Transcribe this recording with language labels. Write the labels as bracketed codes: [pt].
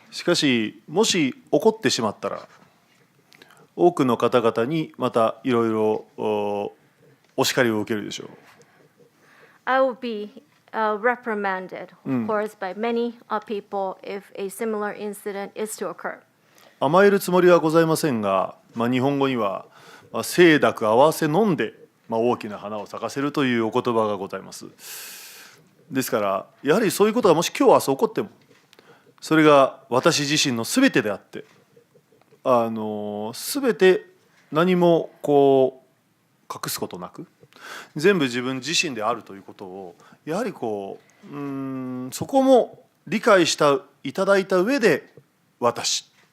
[ja] しかしもし起こってしまったら多くの方々にまたいろいろお叱りを受けるでしょう。 [en] I will be reprimanded, of course, by many people if a similar incident is to occur. [ja] 甘えるつもりはございませんが、日本語には清濁合わせ飲んで、大きな花を咲かせるというお言葉がございます。ですからやはりそういうことがもし今日明日起こっても、それが私自身の全てであって、全て何もこう隠すことなく全部自分自身であるということをやはりそこも理解いただいた上で私